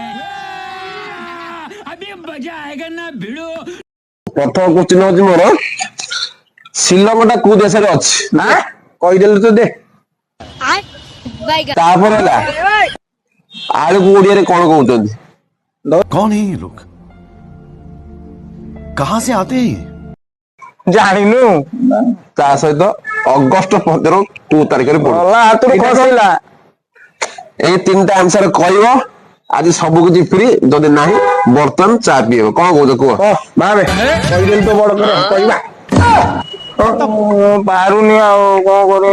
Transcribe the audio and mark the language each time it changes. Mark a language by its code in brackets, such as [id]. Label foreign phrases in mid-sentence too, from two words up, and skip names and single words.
[or] ପ୍ରଥମ କୋଶ୍ଚିନ୍ ହଉଛି ମୋର, ଶ୍ରୀଲଙ୍କା କୋଉ ଦେଶରେ ଅଛି? କହିଦେଲୁ ତ ଦେ। ତାପରେ ହେଲା ଆଳୁକୁ ଓଡିଆରେ କଣ କହୁଛନ୍ତି? [hi] कौन है ये लोग? कहां से आते हैं? [or] ଜାଣିନୁ? ତା ସହିତ ଅଗଷ୍ଟ 15 କୋଉ ତାରିଖରେ ଗଲା ହାତରୁ ଖସିଲା। ଏଇ 3ଟା ଆନ୍ସର କହିବ, ଆଜି ସବୁ କିଛି ଫ୍ରି, ଯଦି ନାହିଁ ବର୍ତ୍ତମାନ ଚା ପିଇବ। କଣ କହୁଛ କୁହ? ଭାବେ କହିଦେଲୁ ତ ବଡ କରି କହିବା। ପାରୁନି ଆଉ କଣ କରେ।